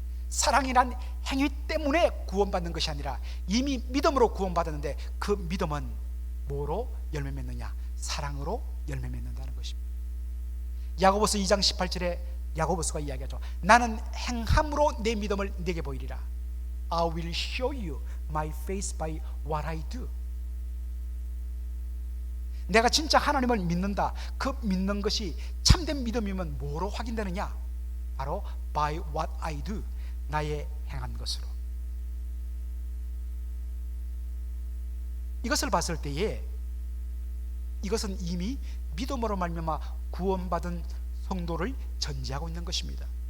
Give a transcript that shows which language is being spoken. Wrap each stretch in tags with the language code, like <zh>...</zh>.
<ko>사랑이란 행위 때문에 구원받는 것이 아니라 이미 믿음으로 구원받았는데 그 믿음은 뭐로 열매 맺느냐? 사랑으로 열매 맺는다는 것입니다. 야고보서 2장 18절에 야고보서가 이야기하죠. 나는 행함으로 내 믿음을 내게 보이리라.</ko> <en>I will show you my faith by what I do.</en> <ko>내가 진짜 하나님을 믿는다, 그 믿는 것이 참된 믿음이면 뭐로 확인되느냐? 바로</ko> <en>by what I do,</en> <ko>나의 행한 것으로. 이것을 봤을 때에 이것은 이미 믿음으로 말미암아 구원받은 성도를 전제하고 있는 것입니다.</ko>